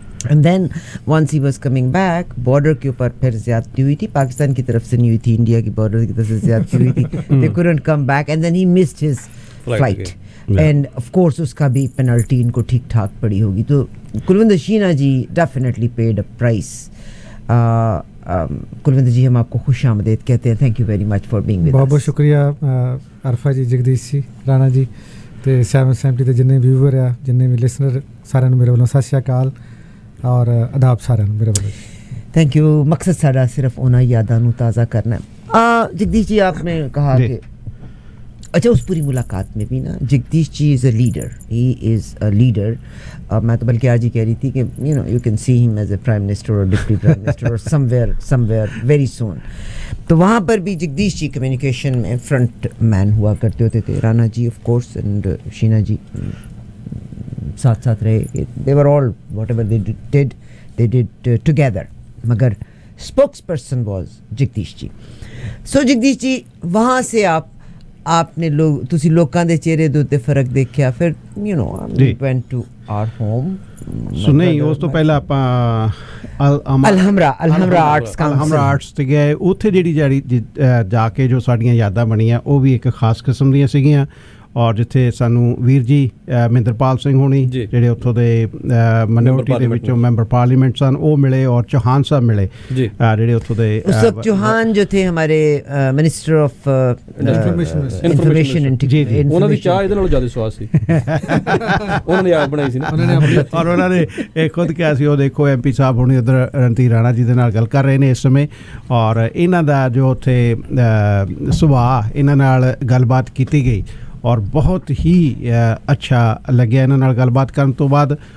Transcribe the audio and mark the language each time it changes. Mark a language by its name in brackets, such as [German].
[English] and then once he was coming back, [Hindi] border के ऊपर फिर ज़्यादती हुई थी, पाकिस्तान की तरफ से नहीं हुई थी, इंडिया की बॉर्डर की तरफ से ज़्यादती हुई थी। [English] they couldn't come back and then he missed his flight, and of course [Hindi] उसका भी पेनल्टी इनको ठीक ठाक पड़ी होगी। तो कुलविंदर शीना जी [English] Definitely paid a price. [Hindi] Kulwinder जी, हम आपको खुश आमदेद कहते हैं। [English] Thank you very much for being with us. [Hindi] बहुत बहुत शुक्रिया [Punjabi] अरफा जी, जगदीश जी, राणा जी ते 770 ਦੇ ਜਿੰਨੇ ਵਿਊਅਰ ਆ, ਜਿੰਨੇ ਵੀ ਲਿਸਨਰ, ਸਾਰਿਆਂ ਨੂੰ ਮੇਰੇ ਵੱਲੋਂ ਸਤਿ ਸ਼੍ਰੀ ਅਕਾਲ [Hindi] और आदाब [Punjabi] साਰਿਆਂ ਨੂੰ ਮੇਰੇ ਵੱਲੋਂ। [English] Thank you. [Hindi] मकसद सारा सिर्फ उन्हें यादां नूं ताज़ा करना है। जगदीश जी, आपने कहा कि अच्छा उस पूरी मुलाकात में भी ना Jagdish ji [English] Is a leader, he is a leader. [Hindi] मैं तो बल्कि आज ही कह रही थी कि [English] You can see him as a prime minister और deputy prime minister और somewhere very soon. [Hindi] तो वहाँ पर भी जगदीश जी कम्युनिकेशन में फ्रंट मैन हुआ करते होते थे। [English] Rana ji of course and Sheena ji साथ साथ रहे, they were all whatever they did together, [Hindi] मगर [English] Spokesperson was Jagdish ji. [Hindi] सो जगदीश जी वहाँ से आपने [Punjabi] ਤੁਸੀਂ ਲੋਕਾਂ ਦੇ ਚਿਹਰੇ ਦੇ ਉੱਤੇ ਫਰਕ ਦੇਖਿਆ, ਫਿਰ [English] went to our home। [Punjabi] ਸੋ ਨਹੀਂ, ਉਸ ਤੋਂ ਪਹਿਲਾਂ ਆਪਾਂ ਅਲਹਮਰਾ ਆਰਟਸ ਤੇ ਗਏ। ਉੱਥੇ ਜਿਹੜੀ ਜਾ ਕੇ ਜੋ ਸਾਡੀਆਂ ਯਾਦਾਂ ਬਣੀਆਂ ਉਹ ਵੀ ਇੱਕ ਖਾਸ ਕਿਸਮ ਦੀਆਂ ਸੀਗੀਆਂ। ਔਰ ਜਿੱਥੇ ਸਾਨੂੰ ਵੀਰ ਜੀ ਮਹਿੰਦਰਪਾਲ ਸਿੰਘ ਹੋਣੀ ਜਿਹੜੇ ਉੱਥੋਂ ਦੇ ਮਿਨੋਰਿਟੀ ਦੇ ਵਿੱਚੋਂ ਮੈਂਬਰ ਪਾਰਲੀਮੈਂਟ ਸਨ ਉਹ ਮਿਲੇ, ਔਰ ਚੌਹਾਨ ਸਾਹਿਬ ਮਿਲੇ ਜਿਹੜੇ ਉੱਥੋਂ ਦੇ। [Hindi] उस वक्त चौहान जो थे हमारे मिनिस्टर ऑफ इंफॉर्मेशन, [Punjabi] ਉਹਨਾਂ ਦੀ ਚਾਹ ਇਹਦੇ ਨਾਲੋਂ ਜ਼ਿਆਦਾ ਸਵਾਦ ਸੀ। ਉਹਨਾਂ ਨੇ ਆਪ ਬਣਾਈ ਸੀ ਨਾ, ਔਰ ਉਹਨਾਂ ਨੇ ਇਹ ਖੁਦ ਕਿਹਾ ਸੀ। ਉਹ ਦੇਖੋ ਐਮਪੀ ਸਾਹਿਬ ਹੁਣੀ ਉੱਧਰ ਰਣਧੀਰ ਰਾਣਾ ਜੀ ਦੇ ਨਾਲ ਗੱਲ ਕਰ ਰਹੇ ਨੇ ਇਸ ਸਮੇਂ, ਔਰ ਇਹਨਾਂ ਦਾ ਜੋ ਉੱਥੇ ਸੁਭਾਅ, ਇਹਨਾਂ ਨਾਲ ਗੱਲਬਾਤ ਕੀਤੀ ਗਈ ਔਰ ਬਹੁਤ ਹੀ ਅੱਛਾ ਲੱਗਿਆ ਇਹਨਾਂ ਨਾਲ ਗੱਲਬਾਤ ਕਰਨ ਤੋਂ ਬਾਅਦ।